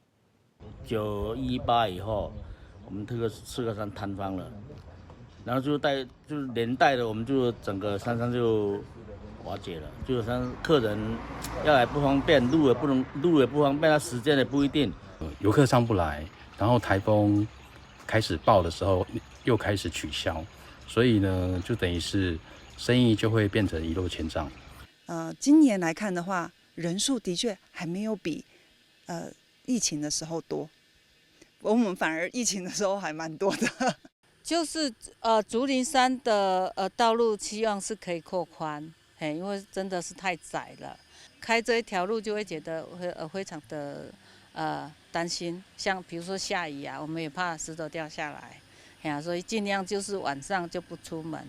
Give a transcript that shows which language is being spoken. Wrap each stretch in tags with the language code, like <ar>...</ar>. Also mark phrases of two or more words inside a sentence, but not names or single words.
<zh>918以後，我們這個赤科山坍方了，然後就是連帶的，我們就整個山上就瓦解了，就像客人要來不方便，路也不方便，他時間也不一定。遊客上不來，然後颱風開始爆的時候又開始取消，所以呢，就等於是生意就會變成一落千丈。今年來看的話，人數的確還沒有比疫情的時候多，我們反而疫情的時候還蠻多的。就是竹林山的道路，希望是可以擴寬。因为真的是太窄了，开这一条路就会觉得非常的担心，像比如说下雨啊，我们也怕石头掉下来，所以尽量就是晚上就不出门。</zh>